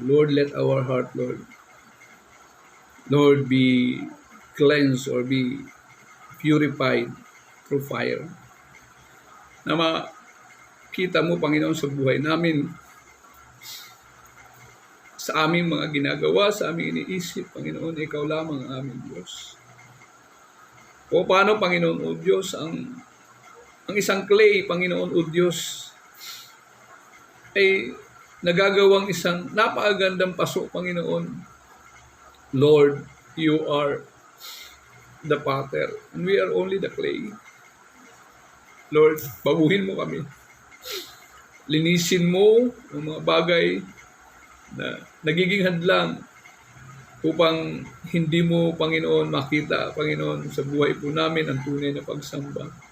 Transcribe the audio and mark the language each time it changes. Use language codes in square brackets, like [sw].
[en] Lord, let our heart, Lord, be cleansed or be purified through fire. [tl] Na makita mo, Panginoon, sa buhay namin, sa aming mga ginagawa, sa aming iniisip, Panginoon, ikaw lamang ang aming Diyos. O paano, Panginoon o Diyos, ang ang isang clay, Panginoon o Diyos, ay nagagawang isang napakagandang paso, Panginoon. [en] Lord, you are the potter and we are only the clay. [tl] Lord, baguhin mo kami. Linisin mo ang mga bagay na nagiging hadlang upang hindi mo, Panginoon, makita, Panginoon, sa buhay po namin ang tunay na pagsamba.